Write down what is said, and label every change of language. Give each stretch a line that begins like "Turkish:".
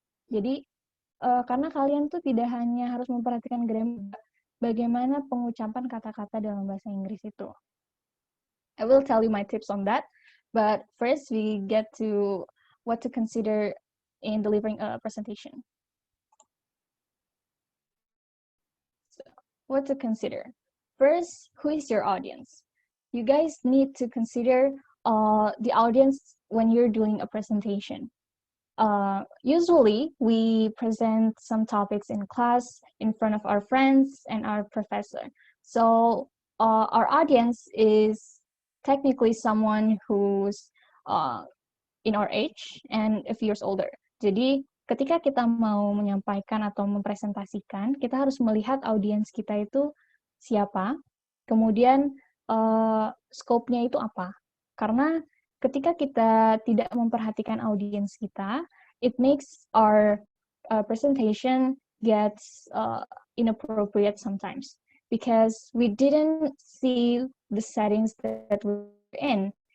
Indonesian: Jadi karena kalian tuh tidak hanya harus memperhatikan grammar, bagaimana pengucapan kata-kata dalam bahasa Inggris itu.
English: I will tell you my tips on that, but first we get to what to consider in delivering a presentation. So, what to consider? First, who is your audience? You guys need to consider the audience when you're doing a presentation. Usually, we present some topics in class in front of our friends and our professor. So our audience is technically someone who's in our age and a few years older.
Indonesian: Jadi ketika kita mau menyampaikan atau mempresentasikan, kita harus melihat audiens kita itu siapa, kemudian scope-nya itu apa. Karena ketika kita tidak memperhatikan audiens kita,
English: it makes our presentation gets inappropriate sometimes because we didn't see the settings that we're in.